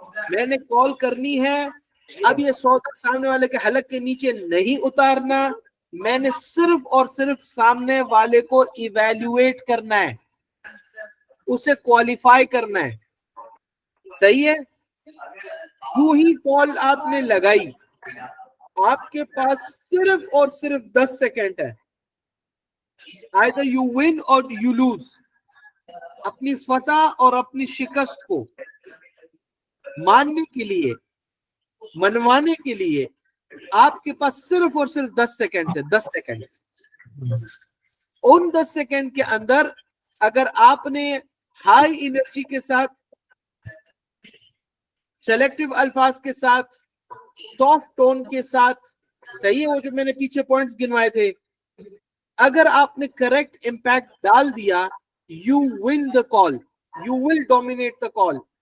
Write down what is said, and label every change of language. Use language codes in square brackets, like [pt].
[ur] میں نے کال کرنی ہے, اب یہ سودا سامنے والے کے حلق کے نیچے نہیں اتارنا, میں نے صرف اور صرف سامنے والے کو ایویلویٹ کرنا ہے, اسے کوالیفائی کرنا ہے. صحیح ہے. جو ہی کال آپ نے لگائی, آپ کے پاس صرف اور صرف 10 سیکنڈ ہے. [en] either you win or you lose. [ur] اپنی فتح اور اپنی شکست کو ماننے کے لیے, منوانے کے لیے آپ کے پاس صرف اور صرف 10 سیکنڈ ہے. 10 سیکنڈ. ان 10 سیکنڈ کے اندر اگر آپ نے ہائی انرجی کے ساتھ, سلیکٹو الفاظ کے ساتھ, سافٹ ٹون کے ساتھ, صحیح ہے وہ جو میں نے پیچھے پوائنٹس گنوائے تھے, اگر آپ نے کریکٹ امپیکٹ ڈال دیا, you one the call, you will dominate the call.